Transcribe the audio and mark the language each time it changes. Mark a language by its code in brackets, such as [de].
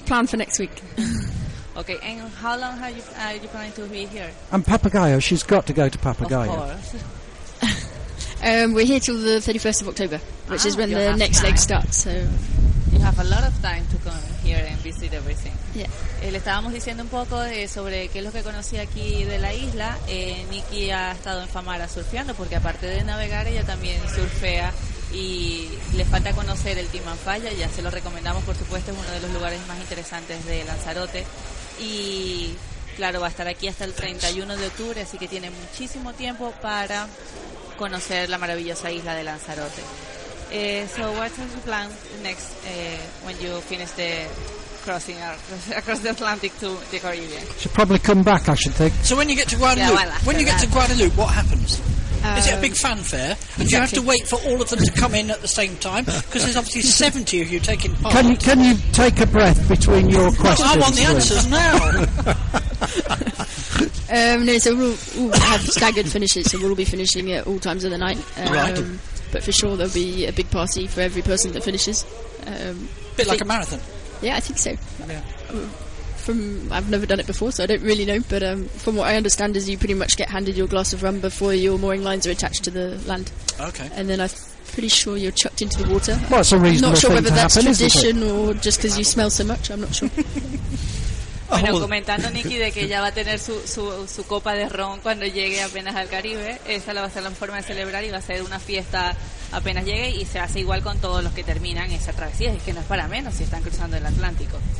[en] It's a plan for next week. Okay, and how long are you planning to be here? And Papagayo, she's got to go to Papagayo. Of course. We're here till the 31st of October, which is when the next leg starts, so. You have a lot of time to come here and visit everything. Yeah. [es] Le estábamos diciendo un poco sobre qué es lo que conocí aquí de la isla. Nikki ha estado en Famara surfeando, porque aparte de navegar, ella también surfea. Y les falta conocer el Timanfaya, ya se lo recomendamos, por supuesto, es uno de los lugares más interesantes de Lanzarote. Y claro, va a estar aquí hasta el 31 de octubre, así que tiene muchísimo tiempo para conocer la maravillosa isla de Lanzarote. [en] So what's your plan next when you finish the crossing across the Atlantic to the Caribbean? Should probably come back, I should think. So when you get to Guadeloupe, what happens? Is it a big fanfare? Exactly. And do you have to wait for all of them to come in at the same time? Because there's obviously 70 of you taking part. Can you take a breath between your questions? I want the answers now. No, so we'll have staggered finishes, so we'll be finishing at all times of the night. Right. But for sure there'll be a big party for every person that finishes. Bit like a marathon. Yeah, I think so. Yeah. I've never done it before, so I don't really know, but from what I understand is you pretty much get handed your glass of rum before your mooring lines are attached to the land. Okay. And then I'm pretty sure you're chucked into the water. Well, it's a reasonable thing. I'm not sure whether that's happen, tradition or just because you smell so much, I'm not sure. [es] Bueno, comentando Nikki de que ella va a tener su copa de ron cuando llegue apenas al Caribe, esa la va a ser la forma de celebrar y va a ser una fiesta apenas llegue, y se hace igual con todos los que terminan esa travesía, es que no es para menos si están cruzando el Atlántico.